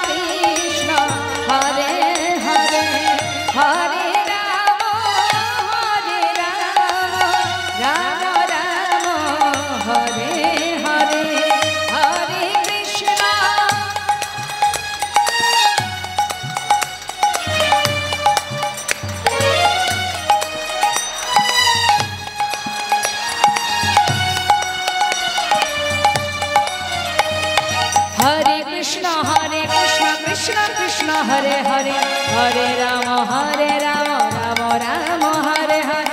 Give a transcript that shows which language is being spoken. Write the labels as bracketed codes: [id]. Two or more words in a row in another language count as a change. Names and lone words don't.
[sa] হরে হরে, হরে রাম রাম রাম হরে হরে, হরে কৃষ্ণ। हरे कृष्ण कृष्ण कृष्ण हरे हरे, हरे राम राम राम हरे हरे,